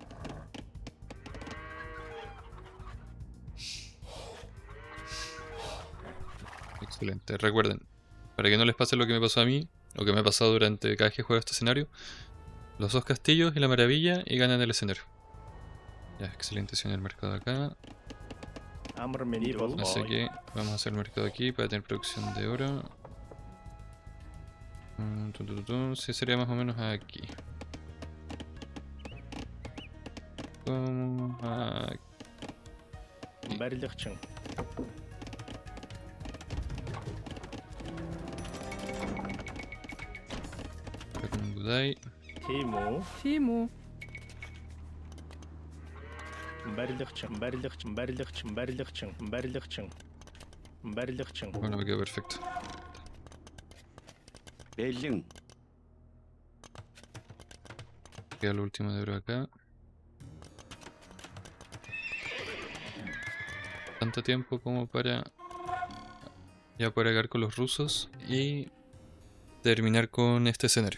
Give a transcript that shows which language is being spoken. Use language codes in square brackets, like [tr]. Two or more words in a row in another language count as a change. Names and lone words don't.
[es] Excelente. Recuerden, para que no les pase lo que me pasó a mí, lo que me ha pasado durante cada vez que juego este escenario, los dos castillos y la maravilla y ganan el escenario. Ya, excelente, en el mercado acá. [mn] Амар минь дүү. [es] Así que vamos a hacer el mercado aquí para tener producción de oro. Sí, sería más o menos aquí. Como aquí. [mn] Барилгачин. Mungodai. Тимо. Тийм үү. Барилгачин. [es] Bueno, me quedó perfecto. [mn] Бэлэн. [es] Queda lo último de oro acá. Tanto tiempo como para ya poder acabar con los rusos y terminar con este escenario.